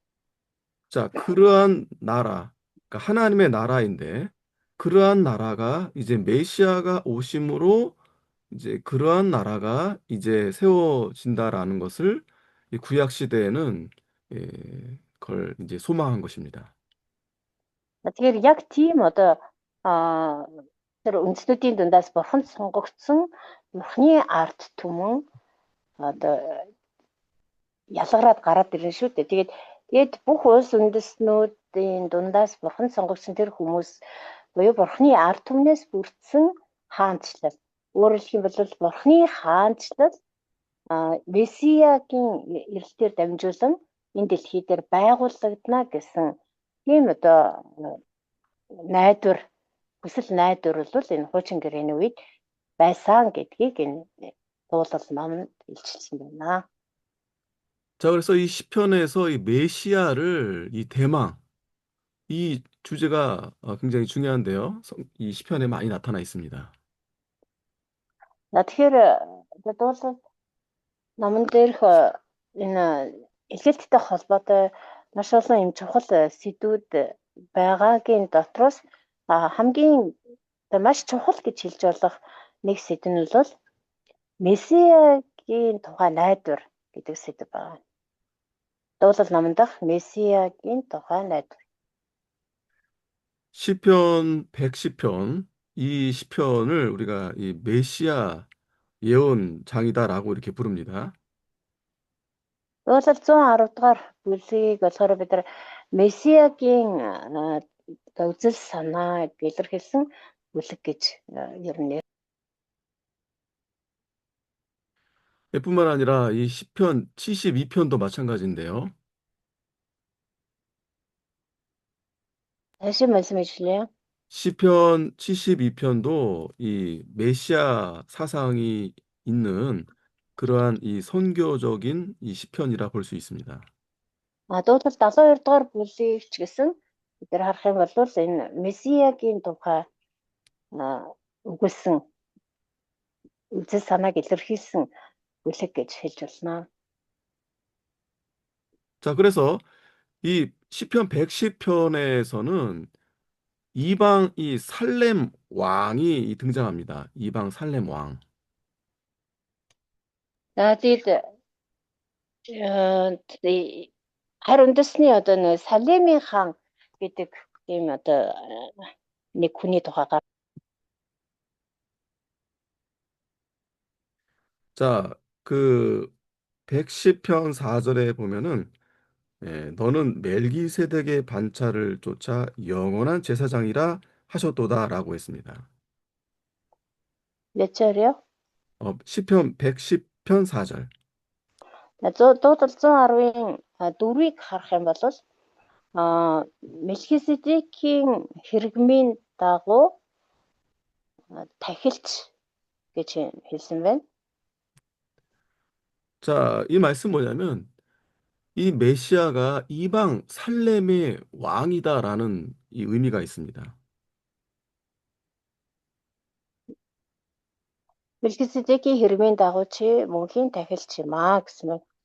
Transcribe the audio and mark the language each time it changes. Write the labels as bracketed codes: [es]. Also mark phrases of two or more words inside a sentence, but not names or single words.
[ko] 자, 그러한 나라, 그러니까 하나님의 나라인데 그러한 나라가 이제 메시아가 오심으로 이제 그러한 나라가 이제 세워진다라는 것을 이 구약 시대에는 그걸 이제 소망한 것입니다. [mn] Тэгэхээр яг тийм одоо тэр үндэстнүүдийн дундаас Бурхан сонгогдсон Бурханы ард түмэн одоо ялгараад гараад ирнэ шүү дээ. Тэгээд бүх улс үндэстнүүдийн дундаас Бурхан сонгогдсон тэр хүмүүс буюу Бурханы ард түмнээс бүрдсэн хаанчлал. Өөрөөр хэлэх юм бол Бурханы хаанчлал Месиягийн ирэлтээр дамжуулан энэ дэлхий дээр байгуулагдана гэсэн тийм одоо хүсэл найдвар бол энэ хуучин гэрээний үед байсан гэдгийг энэ дуулал номонд илчилсэн байна. [ko] 자, 그래서 이 시편에서 이 메시아를 이 대망 이 주제가 굉장히 중요한데요. 이 시편에 많이 나타나 있습니다. [mn] За тэгэхээр дуулал номон дээрх энэ эхлэлттэй холбоотой маш олон юм чухал сэдвүүд байгаагийн дотроос хамгийн маш чухал гэж хэлж болох нэг сэдв нь бол Месиягийн тухай найдвар гэдэг сэдв байна. Дуулал номон дах Месиягийн тухай найдвар. [ko] 시편 110편 이 시편을 우리가 이 메시아 예언장이다라고 이렇게 부릅니다. [mn] Дуулал 110 дугаар бүлгийг болохоор бид нар Месиягийн үзэл санааг илэрхийлсэн бүлэг гэж ер нь [ko] 뿐만 아니라 이 시편 72편도 마찬가지인데요. 다시 말씀해 주실래요? 시편 72편도 이 메시아 사상이 있는 그러한 이 선교적인 이 시편이라 볼 수 있습니다. [mn] Дуулал 72 дугаар бүлгийг ч гэсэн бид нар харах юм бол энэ Месиягийн тухай өгүүлсэн үзэл санааг илэрхийлсэн бүлэг гэж хэлж болно. [ko] 자, 그래서 이 시편 110편에서는 이방 이 살렘 왕이 등장합니다. 이방 살렘 왕. [mn] За тэгээд харь үндэсний одоо нэг Салемийн хаан гэдэг тийм одоо нэг хүний тухай [ko] 자, 그 110편 4절에 보면은 너는 멜기세덱의 반차를 쫓아 영원한 제사장이라 하셨도다라고 했습니다. 몇 절이요? 시편 110편 4절. [mn] Дуудал 110-ын 4-ыг харах юм бол Мелхиседекийн хэрэгмийн дагуу тахилч гэж хэлсэн байна. [ko] 자, 이 말씀 뭐냐면 이 메시아가 이방 살렘의 왕이다라는 이 의미가 있습니다. [mn] Мелхиседекийн хэрэгмийн дагуу чи мөнхийн тахилч юм аа гэсэн байна.